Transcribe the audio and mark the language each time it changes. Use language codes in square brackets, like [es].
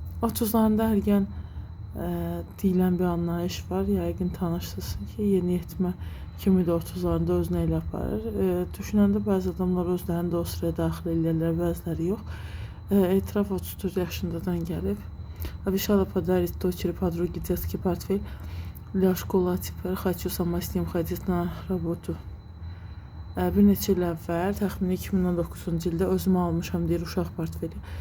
[az] 30'larında ergən deyilən bir anlayış var. Yəqin tanışsınız ki, yeniyetmə kimi də 30'larında özünü elə aparır. Düşünəndə bəzi adamlar özlərini də o sıraya daxil edirlər, bəziləri yox. Etiraf 34 yaşındadan gəlib. [ru] Обещала подарить дочери подруге детский портфель для школы, а теперь хочу сама с ним ходить на работу. [az] Bir neçə il əvvəl, təxminən 2019-cu ildə özümə almışam deyir uşaq portfeli.